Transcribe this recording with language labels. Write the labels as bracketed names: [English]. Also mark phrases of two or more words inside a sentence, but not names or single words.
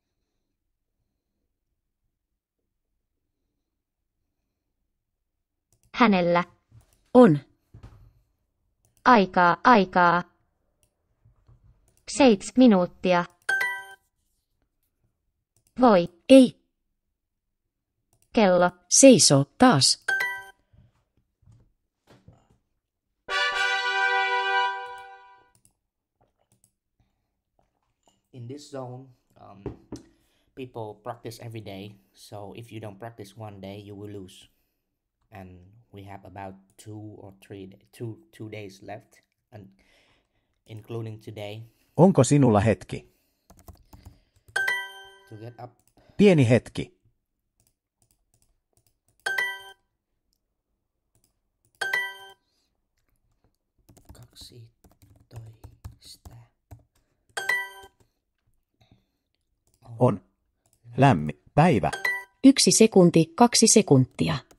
[Finnish] Hänellä On. aikaa. 7 minuuttia. Voi, Ei. kello. Seisoo taas. [English] In this zone, people practice every day. So if you don't practice one day, you will lose. And we have about 2 days left, and including today, [Finnish] Onko sinulla hetki? [English] to get up. [Finnish] Pieni hetki. Kaksitoista. On. Lämmin. Päivä. 1 sekunti, 2 sekuntia.